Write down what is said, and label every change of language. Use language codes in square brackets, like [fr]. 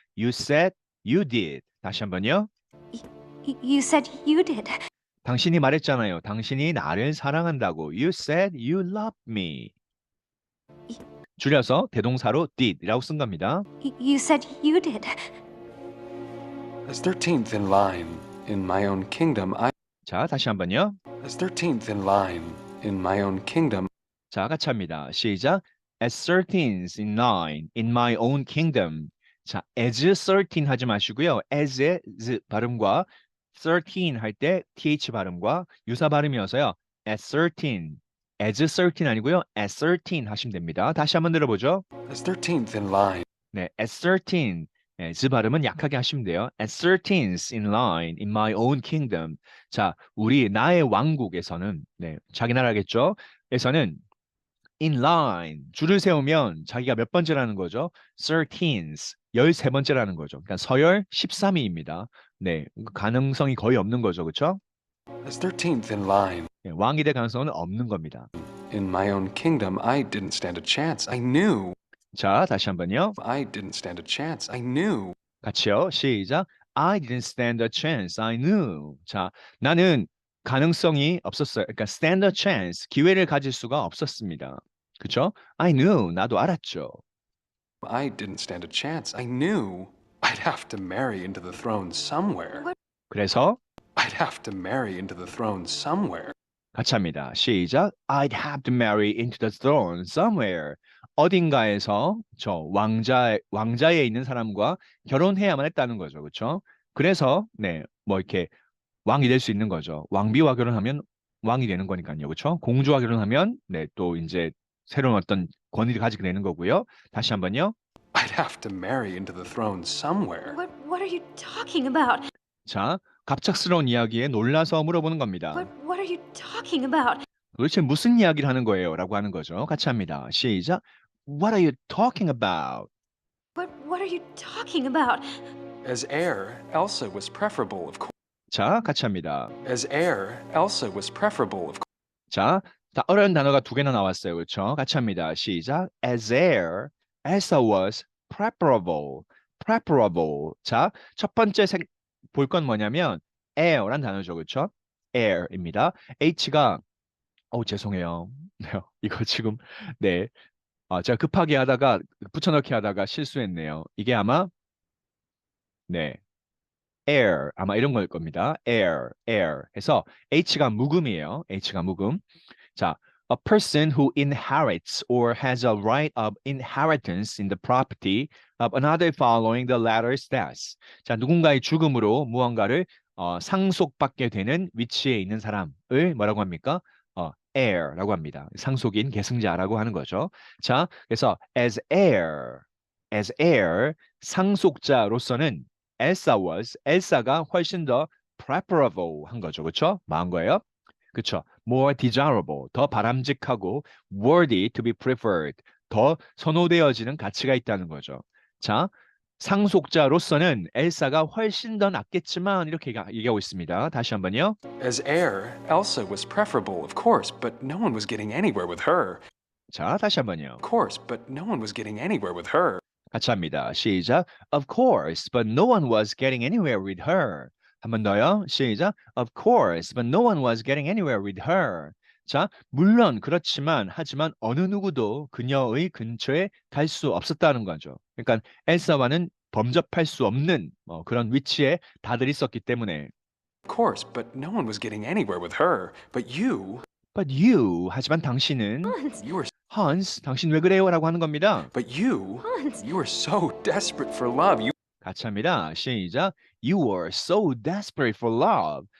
[en] You said you did. [ko] 다시 한번요. [en] You said you did. [ko] 당신이 말했잖아요. 당신이 나를 사랑한다고. [en] You said you love me. [ko] 줄여서 대동사로 did라고 쓴 겁니다. [en] You said you did. As 13th in line in my own kingdom, [ko] 자, 다시 한번요. [en] as 13th in line in my own kingdom, [ko] 자, 같이 합니다. 시작. [en] As 13th in line in my own kingdom. [ko] 자, as 13 하지 마시고요. as의 z 발음과 13 할 때 th 발음과 유사 발음이어서요. as 13, as 13 아니고요. as 13 하시면 됩니다. 다시 한번 들어보죠. [en] as 13th in line, [ko] 네, as 13. 네, z 발음은 약하게 하시면 돼요. [en] As 13th in line in my own kingdom. [ko] 자, 우리 나의 왕국에서는 네, 자기 나라겠죠. 에서는 in line 줄을 세우면 자기가 몇 번째라는 거죠? 13th 13번째라는 거죠. 그러니까 서열 13위입니다. 네, 가능성이 거의 없는 거죠, 그렇죠? [en] as 13th in line [ko] 네, 왕이 될 가능성은 없는 겁니다. [en] in my own kingdom, I didn't stand a chance. I knew. [ko] 자, 다시 한번요. [en] I didn't stand a chance. I knew. [ko] 같이요. 시작. [en] I didn't stand a chance. I knew. [ko] 자, 나는 가능성이 없었어요. 그러니까 stand a chance, 기회를 가질 수가 없었습니다. 그렇죠? I knew. 나도 알았죠. [en] I didn't stand a chance. I knew. I'd have to marry into the throne somewhere. [ko] 그래서 [en] I'd have to marry into the throne somewhere. [ko] 같이 합니다. 시작. [en] I'd have to marry into the throne somewhere. [ko] 어딘가에서 저 왕자에 있는 사람과 결혼해야만 했다는 거죠. 그렇죠? 그래서 네, 뭐 이렇게 왕이 될 수 있는 거죠. 왕비와 결혼하면 왕이 되는 거니까요. 그렇죠? 공주와 결혼하면 네, 또 이제 새로운 어떤 권위를 가지게 되는 거고요. 다시 한번요. [en] I'd have to marry into the throne somewhere. What are you talking about? [ko] 자, 갑작스러운 이야기에 놀라서 물어보는 겁니다. [en] What are you talking about? [ko] 도대체 무슨 이야기를 하는 거예요? 라고 하는 거죠. 같이 합니다. 시작. [en] What are you talking about? What are you talking about? As heir, Elsa was preferable, of course. [ko] 자, 같이 합니다. [en] As heir, Elsa was preferable, of course. [ko] 자, 다 어려운 단어가 두 개나 나왔어요. 그렇죠? 같이 합니다. 시작. [en] As heir, Elsa was preferable. preferable. [ko] 자, 첫 번째 볼 건 뭐냐면 heir란 단어죠. 그렇죠? heir입니다. H가 죄송해요. 네, 이거 지금 네. 제가 급하게 하다가 붙여넣기 하다가 실수했네요. 이게 아마 네. heir 아마 이런 걸 겁니다. heir 해서 H가 묵음이에요. H가 묵음. [en] 자, a person who inherits or has a right of inheritance in the property of another following the latter's death. [ko] 자, 누군가의 죽음으로 무언가를 상속받게 되는 위치에 있는 사람을 뭐라고 합니까? heir라고 합니다. 상속인 계승자라고 하는 거죠. 자, 그래서 as heir 상속자로서는 엘사가 훨씬 더 preferable 한 거죠. 그렇죠? 뭐한 거예요? 그렇죠. more desirable, 더 바람직하고 [en] worthy to be preferred, [ko] 더 선호되어지는 가치가 있다는 거죠. 자, 상속자로서는 엘사가 훨씬 더 낫겠지만 이렇게 얘기하고 있습니다. 다시 한번요. [en] As heir, Elsa was preferable, of course, but no one was getting anywhere with her. [ko] 자, 다시 한번요. [en] Of course, but no one was getting anywhere with her. [ko] 같이 합니다. 시작. [en] Of course, but no one was getting anywhere with her. [ko] 한 번 더요. 시작. [en] Of course, but no one was getting anywhere with her. [ko] 자, 물론 그렇지만 하지만 어느 누구도 그녀의 근처에 갈 수 없었다는 거죠. 그러니까 엘사와는 범접할 수 없는 그런 위치에 다들 있었기 때문에 [en] Of course, but no one was getting anywhere with her. But you, But you, [ko] 하지만 당신은 [en] Hans, you were, [ko] Hans, 당신 왜 그래요? 라고 하는 겁니다. [en] but you, Hans. you were so desperate for love. You [ko] 같이 합니다. 시작. [en] You were so desperate for love.